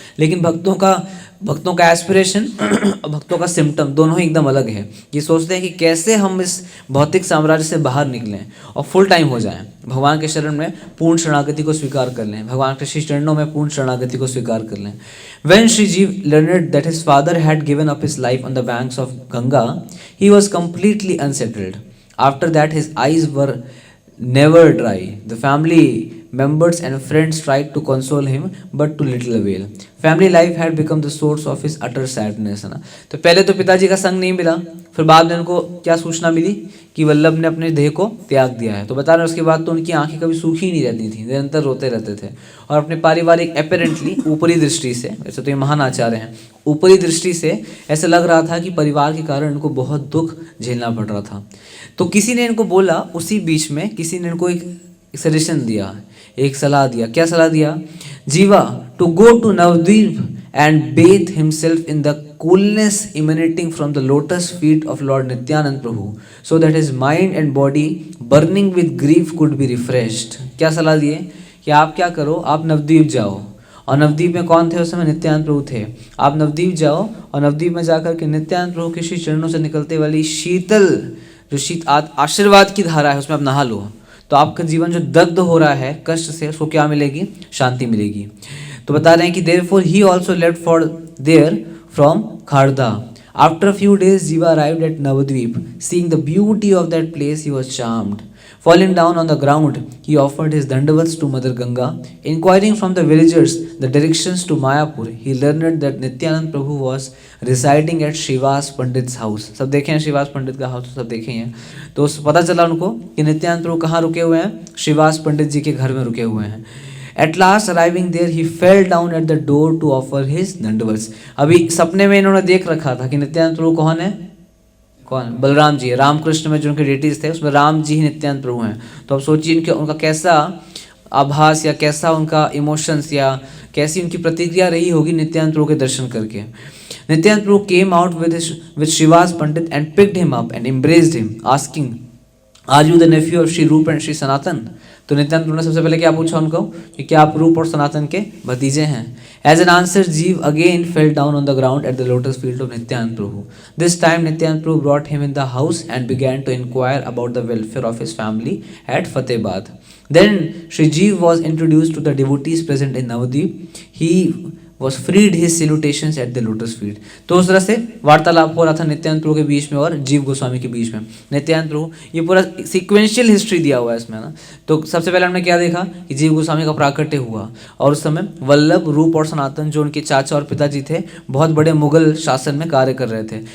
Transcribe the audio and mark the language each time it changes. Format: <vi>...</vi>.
<hi>लेकिन भक्तों का एस्पिरेशन और भक्तों का सिम्टम दोनों ही एकदम अलग है. ये सोचते हैं कि कैसे हम इस भौतिक साम्राज्य से बाहर निकलें और फुल टाइम हो जाएं, भगवान के शरण में पूर्ण शरणागति को स्वीकार कर लें, भगवान के श्री चरणों में पूर्ण शरणागति को स्वीकार कर लें.</hi> <en>When Shri Jeev learned that his father had given up his life on the banks of Ganga, he was completely unsettled. After that, his eyes were never dry. The family members and friends tried to console him, but to little avail. Family life had become the source of his utter sadness, है ना।</en> <hi>तो पहले तो पिताजी का संग नहीं मिला, फिर बाद में उनको क्या सूचना मिली कि वल्लभ ने अपने देह को त्याग दिया है। तो बता रहे उसके बाद तो उनकी आंखें कभी सूखी नहीं रहती थी, निरंतर रोते रहते थे। और अपने पारिवारिक अपेरेंटली ऊपरी दृष्टि से, वैसे तो ये महान आचार्य हैं, ऊपरी दृष्टि से ऐसा लग रहा था कि परिवार के कारण इनको बहुत दुख झेलना पड़ रहा था। तो किसी ने इनको बोला, उसी बीच में किसी ने इनको एक सजेशन दिया, एक सलाह दिया। क्या सलाह दिया?</hi> <en>Jiva to go to Navadvip and bathe himself in the coolness emanating from the lotus feet of Lord Nityanand Prabhu, so that his mind and body burning with grief could be refreshed.</en> <hi>क्या सलाह दिए कि आप क्या करो, आप नवद्वीप जाओ। और नवद्वीप में कौन थे उस समय? नित्यानंद प्रभु थे। आप नवद्वीप जाओ और नवद्वीप में जाकर के नित्यानंद प्रभु के श्री चरणों से निकलते वाली शीतल जो आशीर्वाद की धारा है उसमें आप नहा लो, तो आपका जीवन जो दग्ध हो रहा है कष्ट से, उसको क्या मिलेगी? शांति मिलेगी। तो बता रहे हैं कि</hi> <en>therefore he also left for there from Kharda. After a few days, Jiva arrived at Navadvip. Seeing the beauty of that place, he was charmed. Falling down on the ground, he offered his dandavats to Mother Ganga. Inquiring from the villagers the directions to Mayapur, he learned that Nityanand Prabhu was residing at Srivas Pandit's house.</en> <hi>सब देखे हैं श्रीवास पंडित का house, सब देखे हैं। तो पता चला उनको कि नित्यानंद प्रभु कहाँ रुके हुए हैं? श्रीवास पंडित जी के घर में रुके हुए हैं।</hi> <en>At last arriving there, he fell down at the door to offer his dandavats.</en> <hi>अभी सपने में इन्होंने देख रखा था कि नित्यानंद प्रभु कौन है? कौन? बलराम जी है। रामकृष्ण में जो उनके डेटीज थे उसमें राम जी ही नित्यानंद प्रभु हैं। तो अब सोचिए उनका कैसा आभास या कैसा उनका इमोशंस या कैसी उनकी प्रतिक्रिया रही होगी नित्यानंद प्रभु के दर्शन करके।</hi> <en>Nityanand Prabhu came out with Srivas Pandit and picked him up and embraced him, asking, "Are you the nephew of Shri Rup and Shri Sanatan?"</en> <hi>तो नित्यानंद प्रभु ने सबसे पहले क्या पूछा उनको कि क्या आप रूप और सनातन के भतीजे हैं?</hi> <en>As an answer, Jeev again fell down on the ground at the lotus feet of Nityanand Prabhu. This time Nityanand Prabhu brought him in the house and began to inquire about the welfare of his family at Fatehbad. Then Shri Jeev was introduced to the devotees present in Navadvip. He was freed his salutations at the lotus feet.</en> <hi>तो उस तरह से वार्तालाप हो रहा था नित्यानंद प्रभु के बीच में और जीव गोस्वामी के बीच में। नित्यानंद प्रभु, ये पूरा सीक्वेंशियल हिस्ट्री दिया हुआ है इसमें ना। तो सबसे पहले हमने क्या देखा कि जीव गोस्वामी का प्राकट्य हुआ और उस समय वल्लभ, रूप और सनातन जो उनके चाचा और पिताजी थे बहुत बड़े मुगल शासन में कार्य कर रहे थे।</hi>